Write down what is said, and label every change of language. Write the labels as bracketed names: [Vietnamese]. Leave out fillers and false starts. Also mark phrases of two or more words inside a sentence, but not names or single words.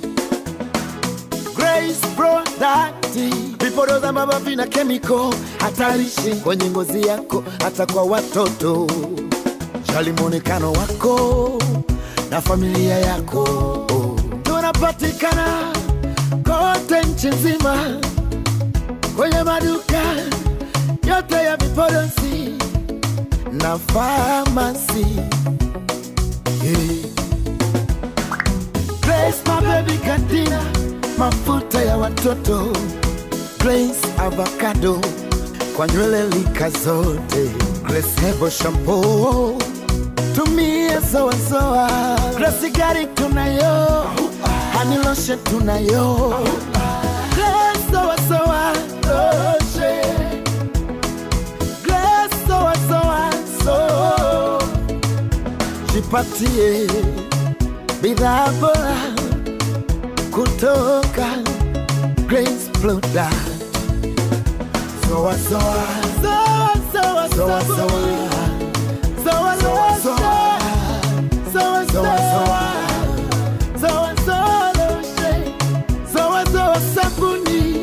[Swahili] Grace Product, vipodozi ambavyo vina chemical hatarishi kwenye ngozi yako, hata kwa watoto. Jali muonekano wako na familia yako. Tunapatikana kote nchi nzima, kwenye maduka yote ya vipodozi na pharmacy. Grace my baby Cantina, mafuta ya watoto. Grace avocado kwa nywele lika zote. Grace Hebo shampoo, tumia zoa zoa. Grace gari tunayo, [English] honey lotion [Swahili] tunayo. Grace zoa zoa lotion, Grace zoa zoa so. Jipatie bidhaa bora kutoka Grace Product. Zoa zoa zoa zoa zoa zoa zoa zoa zoa zoa sabuni.